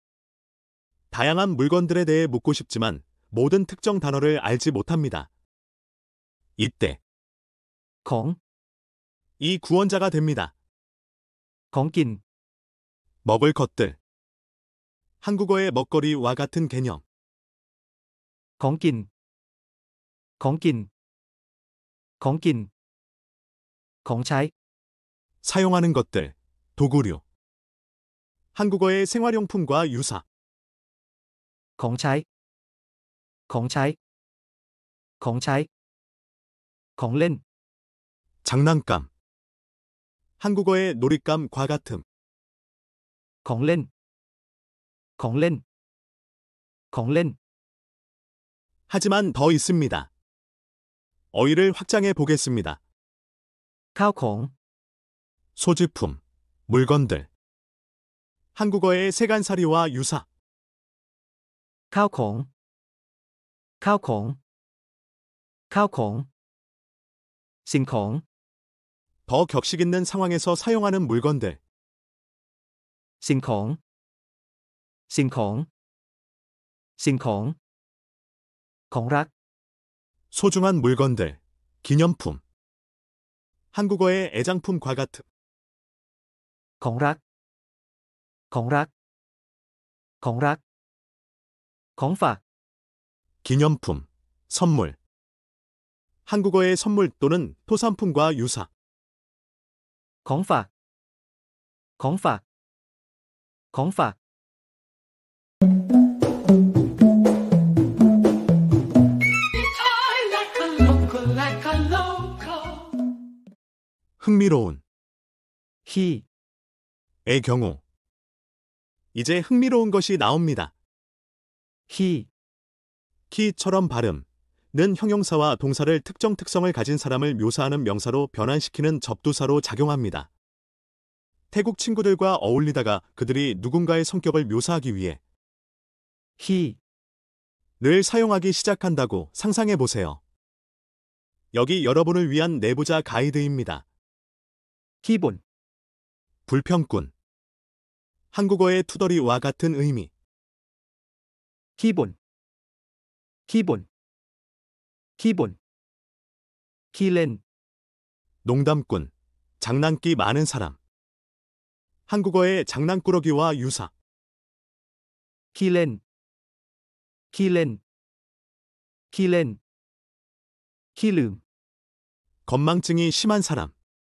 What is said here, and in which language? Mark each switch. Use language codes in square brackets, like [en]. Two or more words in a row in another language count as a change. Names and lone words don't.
[ko] 다양한 물건들에 대해 묻고 싶지만 모든 특정 단어를 알지 못합니다. 이때 [th] ของ [ko] 이 구원자가 됩니다. [th] ของกิน [ko] 먹을 것들. 한국어의 먹거리와 같은 개념. [th] ของกิน ของกิน ของกิน ของใช้ [ko] 사용하는 것들, 도구류. 한국어의 생활용품과 유사. [th] ของใช้ ของใช้ ของใช้ ของเล่น [ko] 장난감. 한국어의 놀잇감과 같음. [th] ของเล่น ของเล่น ของเล่น [ko] 하지만 더 있습니다. 어휘를 확장해 보겠습니다. [th] ข้าวของ [ko] 소지품, 물건들. 한국어의 세간살이와 유사. [th] ข้าวของ ข้าวของ ข้าวของ สิ่งของ [ko] 더 격식 있는 상황에서 사용하는 물건들. [th] สิ่งของ สิ่งของ สิ่งของ ของรัก [ko] 소중한 물건들, 기념품. 한국어의 애장품과 같음. [th] ของรัก ของรัก ของรัก ของฝาก [ko] 기념품, 선물. 한국어의 선물 또는 토산품과 유사. [th] ของฝาก ของฝาก ของฝาก [ko] 흥미로운. [th] ขี้ [ko] 의 경우. 이제 흥미로운 것이 나옵니다. [th] ขี้ [ko] 키처럼 발음. 는 형용사와 동사를 특정 특성을 가진 사람을 묘사하는 명사로 변환시키는 접두사로 작용합니다. 태국 친구들과 어울리다가 그들이 누군가의 성격을 묘사하기 위해 [th] ขี้ [ko] 늘 사용하기 시작한다고 상상해 보세요. 여기 여러분을 위한 내부자 가이드입니다. [th] ขี้บ่น [ko] 불평꾼. 한국어의 투덜이와 같은 의미. [th] ขี้บ่น ขี้บ่น ขี้บ่น ขี้เล่น [ko] 농담꾼. 장난기 많은 사람. 한국어의 장난꾸러기와 유사. [th] ขี้เล่น ขี้เล่น ขี้เล่น ขี้ลืม [ko] 건망증이 심한 사람.